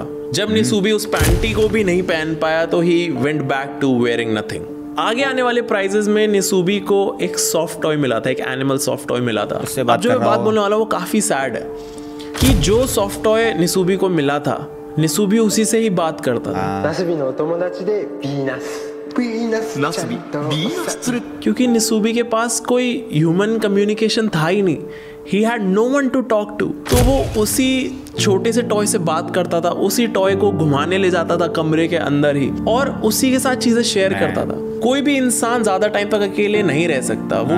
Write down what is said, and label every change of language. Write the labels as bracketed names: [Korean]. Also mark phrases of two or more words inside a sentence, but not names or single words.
[Hindi] जब निसूबी उस पैंटी को भी नहीं पहन पाया तो [English] he went back to wearing nothing. [Hindi] आगे आने वाले प्राइजेस में निसूबी को एक [English] soft toy [Hindi] मिला था, एक [English] animal soft toy [Hindi] मिला था। उससे अब बात जो कर मैं रहा बात हूँ। बोलने वाला वो काफी सैड है कि जो [English] soft toy [Hindi] निसूबी को मिला था, निसूबी उसी से ही बात करता था। [Japanese] ナスビのお友達でビーナスナスビビーナス連れ [Hindi] क्योंकि निसूबी के पास कोई [English] human communication [Hindi] था ही नहीं। [English] he had no one to talk to. [Hindi] तो वो उसी छोटे से टॉय से बात करता था, उसी टॉय को घुमाने ले जाता था कमरे के अंदर ही और उसी के साथ चीजें शेयर करता था। कोई भी इंसान ज्यादा टाइम तक अकेले नहीं रह सकता, वो